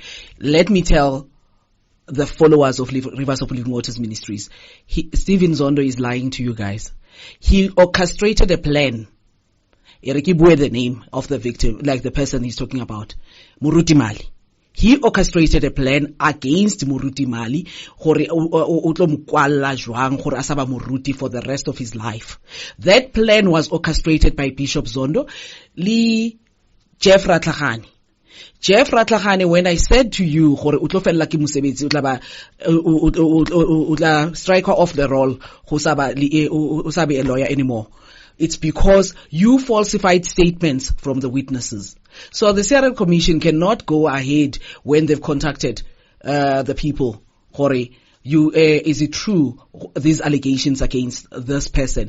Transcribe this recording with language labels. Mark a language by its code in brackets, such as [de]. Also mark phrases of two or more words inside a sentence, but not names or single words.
[en] Let me tell the followers of Rivers of Living Waters Ministries, Stephen Zondo is lying to you guys. He orchestrated a plan. The name of the victim, like the person he's talking about, Muruti Mali. he orchestrated a plan against Moruti Mali [st] gore o tlo mokwalla jwang gore a sa ba moruti [en] for the rest of his life. That plan was orchestrated by Bishop Zondo le Jeff Ratlagane. Jeff Ratlagane, when I said to you [st] gore o tlo fella ke mosebetsi o tla [en] ba o tla strike her off the roll [st] go sa ba o sa be a [en] lawyer anymore, it's because you falsified statements from the witnesses. So the CRL Commission cannot go ahead when they've contacted the people. Is it true, these allegations against this person?